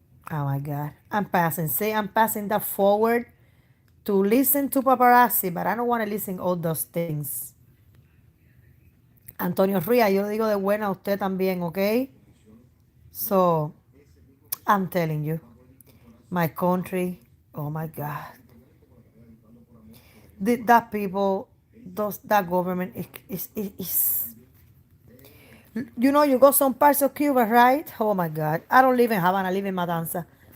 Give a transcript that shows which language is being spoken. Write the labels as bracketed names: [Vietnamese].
[English] Oh my God. I'm passing. See, I'm passing that forward to listen to paparazzi, but I don't want to listen all those things. [Spanish] Antonio Ría, yo le digo de buena a usted también, ¿ok? [English] So, I'm telling you, my country, oh my God. That people, that government is. You know, you go some parts of Cuba, right? Oh my God. I don't live in Havana, I live in Matanza.